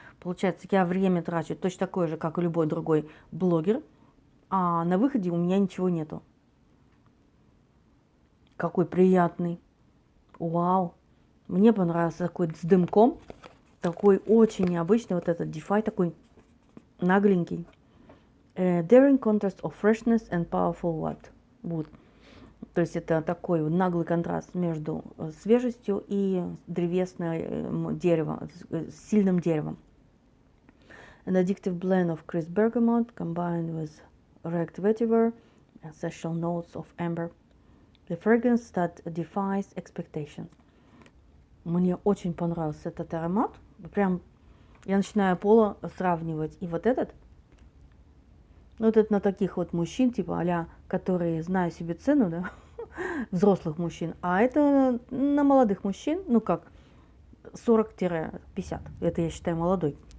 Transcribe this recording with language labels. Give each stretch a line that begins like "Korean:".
Russian: Получается, я время трачу точно такое же, как и любой другой блогер, а на выходе у меня ничего нету. Какой приятный. Вау. Мне понравился такой с дымком, такой очень необычный, вот этот Defy, такой нагленький.
English: Daring contrast of freshness and powerful wood.
Russian: То есть это такой наглый контраст между свежестью и древесным деревом, сильным деревом.
English: An addictive blend of crisp bergamot combined with wrecked vetiver, essential notes of amber. The fragrance that defies expectation.
Russian: Мне очень понравился этот аромат. Прям я начинаю пола сравнивать. И вот этот. Вот это на таких вот мужчин, типа а-ля, которые знают себе цену, да, взрослых мужчин. А это на молодых мужчин, ну как, 40-50. Это я считаю молодой.